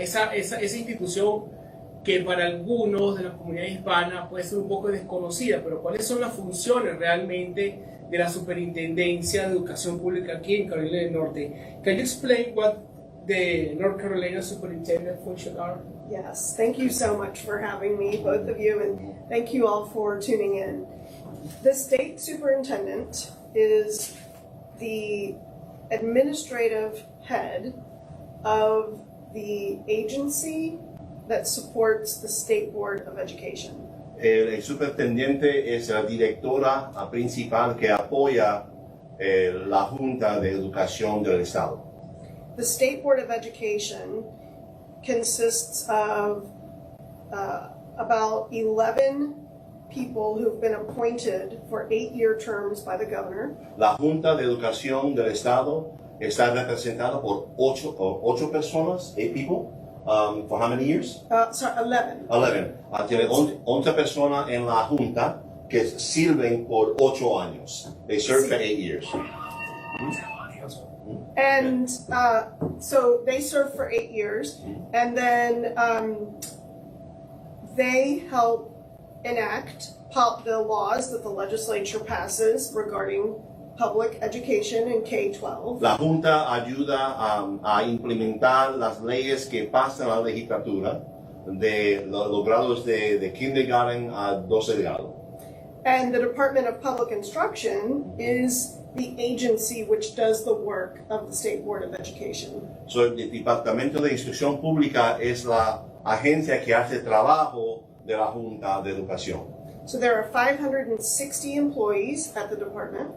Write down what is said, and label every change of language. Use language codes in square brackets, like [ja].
[es] Esa institución que para algunos de la comunidad hispana puede ser un poco desconocida, pero ¿cuáles son las funciones realmente de la Superintendencia de Educación Pública aquí en Carolina del Norte? [en] Can you explain what the North Carolina Superintendent function are? Yes, thank you so much for having me, both of you, and thank you all for tuning in. The state superintendent is the administrative head of the agency that supports the State Board of Education. [es] El superintendente es la directora principal que apoya la Junta de Educación del Estado. [en] The State Board of Education consists of about 11 people who've been appointed for 8-year terms by the governor. [es] La Junta de Educación del Estado está representada por 8 personas, [en] 8 people, for how many years? Sorry, 11. 11. [es] Tiene 11 personas en la Junta que sirven por 8 años. [en] They serve for 8 years. And so they serve for 8 years, and then they help enact the laws that the legislature passes regarding public education in K-12. [es] La Junta ayuda a implementar las leyes que pasan a la legislatura de los grados de kindergarten a 12 grado. [en] And the Department of Public Instruction is the agency which does the work of the State Board of Education. [es] So, el Departamento de Instrucción Pública es la agencia que hace trabajo de la Junta de Educación. [en] So there are 560 employees at the department.